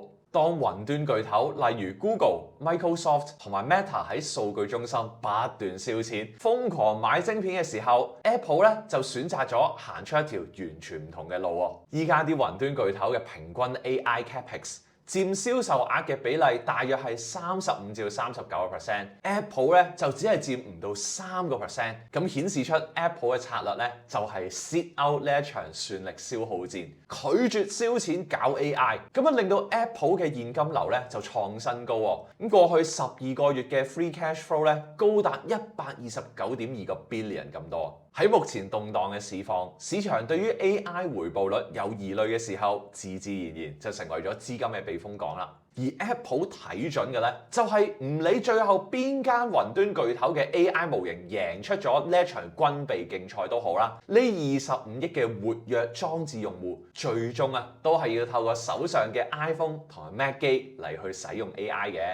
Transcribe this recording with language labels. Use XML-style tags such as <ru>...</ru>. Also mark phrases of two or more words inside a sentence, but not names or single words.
<yue>當雲端巨頭例如 Google、Microsoft 同埋 Meta 喺數據中心不斷燒錢、瘋狂買晶片嘅時候， Apple 咧就選擇咗行出一條完全唔同嘅路喎。依家啲雲端巨頭嘅平均</yue> <en>AI Capex</en> <yue>佔銷售額嘅比例大約係35%至39%，Apple 咧就只係佔唔到3%，咁顯示出 Apple 嘅策略咧就係</yue> <en>sit out</en> <yue>呢一場算力消耗戰，拒絕燒錢搞 AI， 咁樣令到 Apple 嘅現金流咧就創新高喎。咁過去12個月嘅</yue> <en>free cash flow</en> <yue>咧高達129.2個 billion 咁多。喺目前動盪嘅市況，市場對於 AI 回報率有疑慮嘅時候，自自然然就成為咗資金嘅避風港啦。而 Apple 睇準嘅咧，就係唔理最後邊間雲端巨頭嘅 AI 模型贏出咗呢一場軍備競賽都好啦，呢25億嘅活躍裝置用戶，最終都係要透過手上嘅 iPhone 同埋 Mac 機嚟去使用 AI 嘅。</yue>